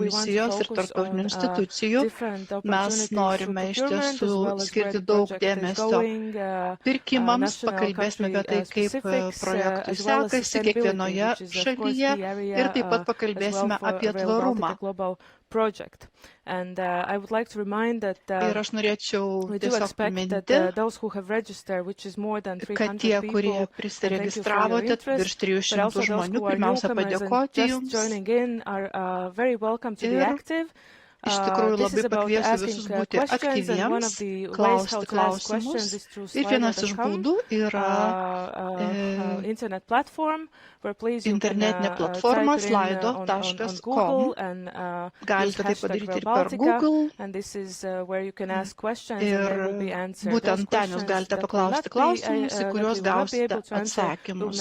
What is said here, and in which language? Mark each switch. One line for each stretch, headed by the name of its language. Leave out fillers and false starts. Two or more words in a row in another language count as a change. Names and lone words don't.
English: We want to focus on different opportunities through procurement, as well as where the project is going, national country specifics, as well as sustainability, which is of course the area as well for Rail Baltica global project. And I would like to remind that we do expect that those who have registered, which is more than 300 people, and thank you for your interest, but also those who are newcomers and just joining in are very welcome to be active.
Lithuanian: Iš tikrųjų, labai pakviesiu visus būti aktyviems, klausti klausimus. Ir vienas iš būdų yra internetinė platforma slido.com. Galite tai padaryti ir per Google. Ir būtent ten jūs galite paklausti klausimus, į kuriuos gausite atsakymus.